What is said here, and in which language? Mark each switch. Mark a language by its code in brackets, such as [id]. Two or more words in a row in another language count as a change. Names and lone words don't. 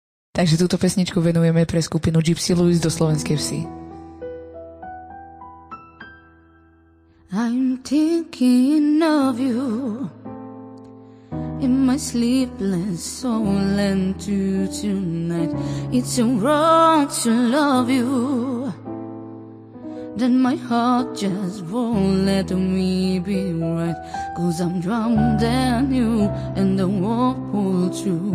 [sk] Takže túto pesničku venujeme pre skupinu Gypsy do slovenskej vsi. [en] I'm thinking of you in my sleepless soul, and tonight it's so wrong to love you, then my heart just won't let me be right, 'cause I'm drowned in you and the world pulled through.